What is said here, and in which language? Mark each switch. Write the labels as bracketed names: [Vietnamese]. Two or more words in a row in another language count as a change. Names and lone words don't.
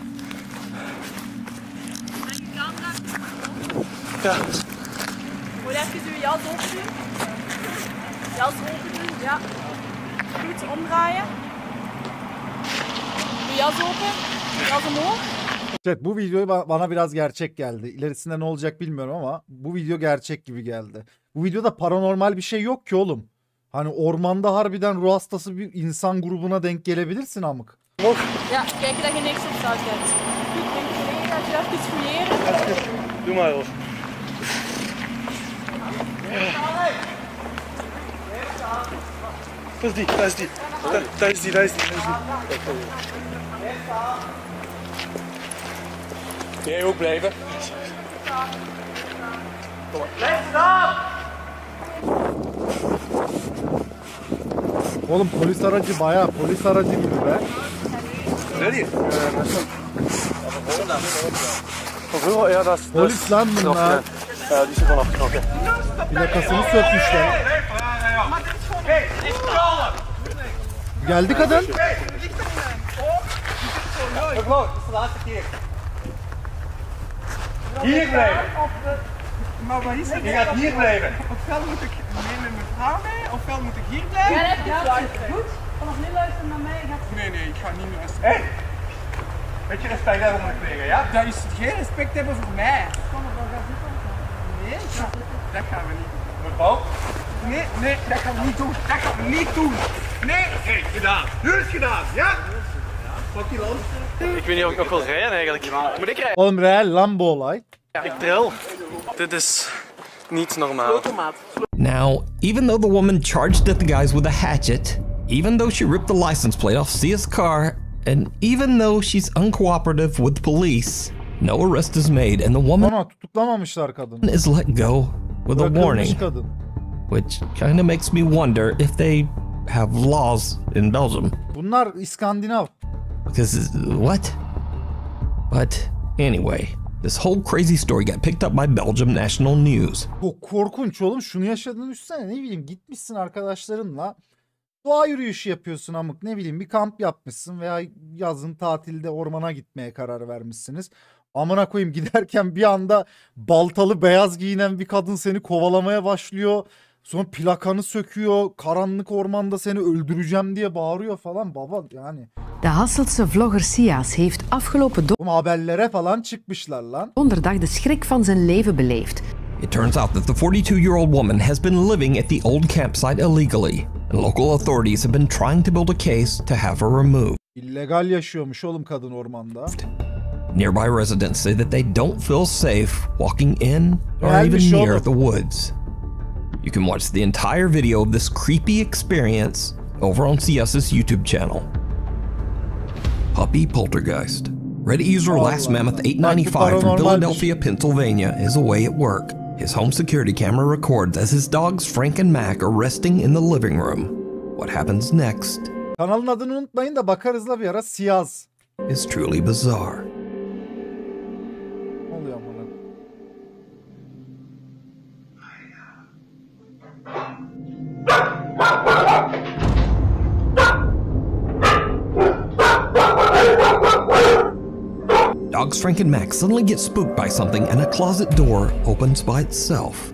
[Dutch] Ja. Moet even uw jas opdoen. Jas open doen, ja. Goed, omdraaien. Uw jas open. Jas omhoog. [Turkish] Evet, bu video bana biraz gerçek geldi. İlerisinde ne olacak bilmiyorum ama bu video gerçek gibi geldi. Bu videoda paranormal bir şey yok ki oğlum. Hani ormanda harbiden ruh hastası bir insan grubuna denk gelebilirsin amık. [Dutch] Ja, kijken dat je niks op staat hebt. Goed, mijn collega gaat je even fouilleren. Doe maar hoor. Dat is die, dat is die. Dat is die, dat is die. Jij ook blijven. Blijf staan! [Turkish] Oğlum polis aracı bayağı polis aracı gibi be. [English] Ready? [Dutch] Hoeveel? Ja, dat is... [Turkish] Polis lan bunlar. [Dutch] Ja, die is er vanaf geknokken. [Turkish] Plakasını sökmüşler. Geldi kadın. [Dutch] Mevrouw, het is de laatste keer. Hier blijven. Maar wat is het? Je gaat hier blijven. Ofwel moet ik mee met mijn vrouw mee, ofwel moet ik hier blijven. Ja, even luisteren. Goed? Vanaf nu luisteren naar mij. Nee, nee, ik ga niet meer luisteren. Hé! Beetje respect hebben voor mijn collega, ja? Dat is geen respect hebben voor mij. Nee, dat gaan we niet doen. Mevrouw? Nee, nee, dat gaan we niet doen. Dat gaan we niet doen. Nee, oké, gedaan. Nu is het gedaan, ja? Pak die land. Ik weet niet of ik nog wil rijden eigenlijk. Moet ik rijden? [Turkish] Oğlum real lan bu olay. [Dutch] Ik trill. Dit is niet normaal. [English] Now, even though the woman charged at the guys with a hatchet, even though she ripped the license plate off Sia's car, and even though she's uncooperative with police, no arrest is made and the woman [Turkish] Ama tutuklamamışlar kadını. [English] is let go with a [Turkish] Bırakılmış [English] warning, [Turkish] kadın. [English] which kind of makes me wonder if they have laws in Belgium. [Turkish] Bunlar İskandinav. [English] Because, what? But anyway, this whole crazy story got picked up by Belgium National News. [Turkish] Çok korkunç oğlum. Şunu yaşadığını düşünsene. Ne bileyim, gitmişsin arkadaşlarınla. Doğa yürüyüşü yapıyorsun amık. Ne bileyim, bir kamp yapmışsın veya yazın tatilde ormana gitmeye karar vermişsiniz. Amına koyayım, giderken bir anda baltalı beyaz giyinen bir kadın seni kovalamaya başlıyor. Sonra plakanı söküyor. Karanlık ormanda seni öldüreceğim diye bağırıyor falan. Baba yani. [Dutch] De Hasseltse vlogger Sias heeft afgelopen [Turkish] Bu haberlere falan çıkmışlar lan. [Dutch] donderdag de schrik van zijn leven beleefd. [English] It turns out that the 42-year-old woman has been living at the old campsite illegally, and local authorities have been trying to build a case to have her removed. [Turkish] İllegal yaşıyormuş oğlum kadın ormanda. [English] Nearby residents say that they don't feel safe walking in or even near the woods. You can watch the entire video of this creepy experience over on Sias's YouTube channel. puppy poltergeist. Reddit user Last Mammoth 895 from Philadelphia, Pennsylvania is away at work. His home security camera records as his dogs Frank and Mac are resting in the living room. What happens next [Turkish] Kanalın adını unutmayın da bakarızla bir ara. Siyaz. [English] is truly bizarre. [Turkish] Ne oluyor bana? [English] Dogs Frank and Mac suddenly get spooked by something and a closet door opens by itself.